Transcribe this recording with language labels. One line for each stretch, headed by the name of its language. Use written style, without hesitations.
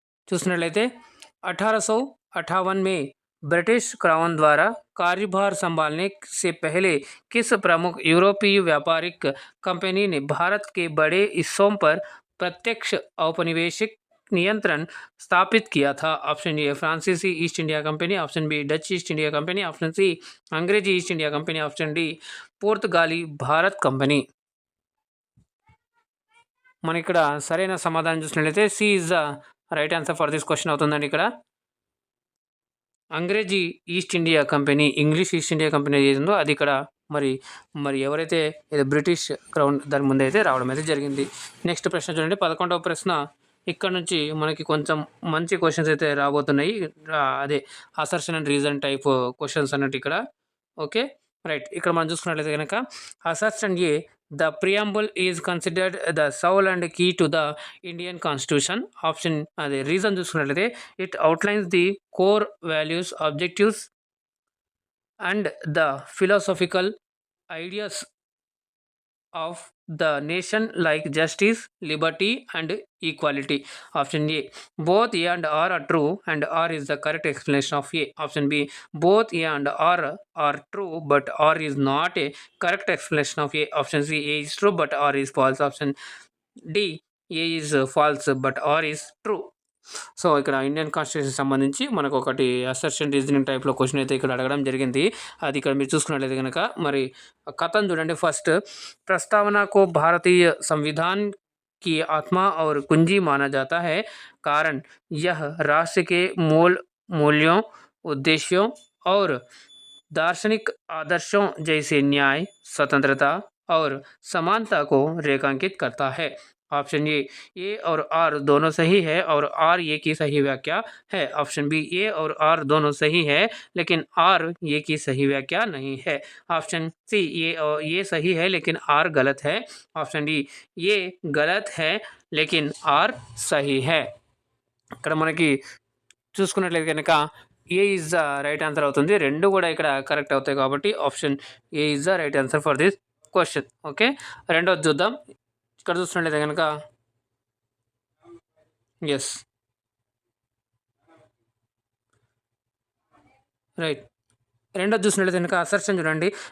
Telugu: చూసినట్లయితే
Hindi: 1858 में British crown द्वारा कार्यभार संभालने से पहले किस प्रमुख यूरोपीय व्यापारिक कंपनी ने भारत के बड़े हिस्सों पर प्रत्यक्ष औपनिवेशिक नियंत्रण स्थापित किया था? ऑप्शन ए फ्रांसीसी east India company, option B Dutch east India company, option C अंग्रेजी east India company, option D पुर्तगाली भारत कंपनी.
Telugu: మన ఇక్కడ సరైన సమాధానం చూసినట్లయితే
English: C is the right answer for this question
Telugu: అవుతుందండి. ఇక్కడ అంగ్రేజీ east India company, English east India company ఏదో అది ఇక్కడ మరి మరి ఎవరైతే ఇది బ్రిటిష్ క్రౌన్ దాని ముందు అయితే రావడం అయితే జరిగింది. నెక్స్ట్ ప్రశ్న చూడండి, 11వ ప్రశ్న. ఇక్కడ నుంచి మనకి కొంచెం మంచి క్వశ్చన్స్ అయితే రాబోతున్నాయి. అదే assertion and reason type questions అన్నట్టు ఇక్కడ.
English: okay right,
Telugu: ఇక్కడ మనం చూసుకున్నట్లయితే కనుక
English: Assertion A the preamble is considered the soul and key to the Indian Constitution. Option the reason
Telugu: చూసుకున్నట్లయితే
English: it outlines the core values, objectives and the philosophical ideas of the nation like justice, liberty and equality. Option A both A and R are true and R is the correct explanation of A. Option B both A and R are true but R is not a correct explanation of A. Option C A is true but R is false. Option D A is false but R is true.
Telugu: So ఇక్కడ Indian constitution సంబంధించి మనకు ఒకటి assertion reasoning టైప్లో question అయితే ఇక్కడ అడగడం జరిగింది. అది ఇక్కడ మీరు చూసుకున్నట్లయితే కనుక మరి కథను చూడండి.
Hindi: ఫస్ట్ प्रस्तावना को भारतीय संविधान की आत्मा और कुंजी माना जाता है कारण यह राष्ट्र के मूल्यों, उद्देश्यों और दार्शनिक आदर्शों जैसे न्याय, स्वतंत्रता और समानता को रेखांकित करता है. ऑप्शन ए और आर दोनों सही है और आर ये की सही व्याख्या है. ऑप्शन बी ए और आर दोनों सही है लेकिन आर ये की सही व्याख्या नहीं है. ऑप्शन सी ये सही है लेकिन आर गलत है. ऑप्शन डी ये गलत है लेकिन आर सही है.
Telugu: ఇక్కడ మనకి చూసుకున్నట్లయితే కనుక
English: A is the right answer
Telugu: అవుతుంది. రెండు కూడా ఇక్కడ కరెక్ట్ అవుతాయి కాబట్టి
English: Option A is the right answer for this question.
Telugu: Okay, రెండోది చూద్దాం. ఇక్కడ చూసినట్లయితే కనుక ఎస్ రైట్, రెండోది చూసినట్లయితే కనుక అసర్షన్ చూడండి.